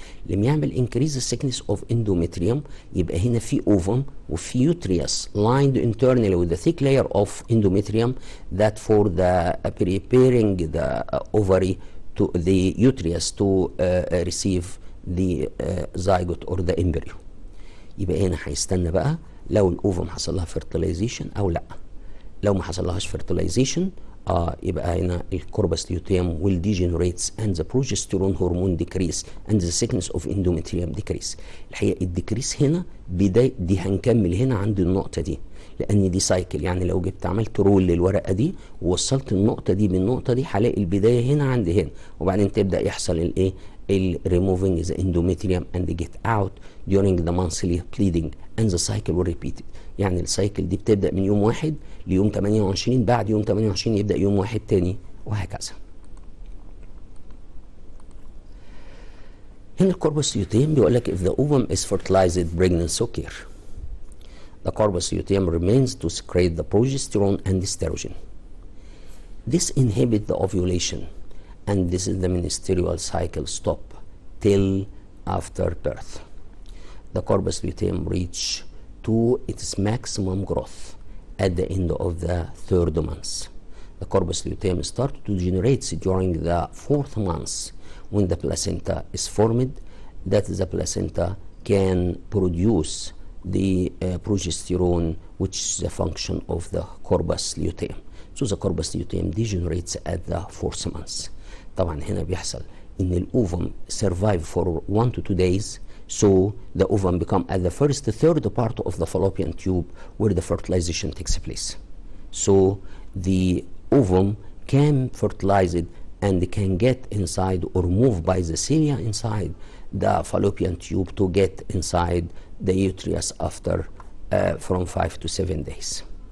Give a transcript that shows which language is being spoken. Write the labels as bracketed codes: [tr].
[ar] لما يعمل [en] increase the thickness of endometrium [ar] يبقى هنا في [en] ovum وفي uterus lined internally with a thick layer of endometrium that for the preparing the ovary to the uterus to receive the zygote or the embryo. [ar] يبقى هنا هيستنى بقى لو الاوفم حصل لها fertilization او لا. لو ما حصلهاش [en] fertilization [ar] يبقى هنا الكوربس ليوتيوم [en] will degenerates and the progesterone hormone decrease and the thickness of endometrium decrease. [ar] الحقيقه الديكريس هنا بدايه دي هنكمل هنا عند النقطه دي لان دي سايكل. يعني لو جبت عملت رول للورقه دي ووصلت النقطه دي بالنقطه دي هلاقي البدايه هنا عند هنا وبعدين تبدا يحصل الايه [en] removing the endometrium and get out during the monthly bleeding and the cycle will repeat it. [ar] يعني السايكل دي بتبدأ من يوم 1 ليوم 28، بعد يوم 28 يبدأ يوم 1 تاني وهكذا. هنا الكوربس ليوتيوم بيقول لك [en] if the ovum is fertilized pregnancy occur. The corpus luteum remains to secrete the progesterone and estrogen. This inhibits the ovulation and this is the menstrual cycle stop till after birth. The corpus luteum reach to its maximum growth at the end of the 3rd month. The corpus luteum starts to generate during the 4th month when the placenta is formed, that the placenta can produce the progesterone, which is the function of the corpus luteum. So the corpus luteum degenerates at the 4th month. [ar] طبعا هنا بيحصل ان الاوفم [en] survive for 1 to 2 days. So the ovum become at the third part of the fallopian tube where the fertilization takes place. So the ovum can fertilize it and can get inside or move by the cilia inside the fallopian tube to get inside the uterus after from 5 to 7 days.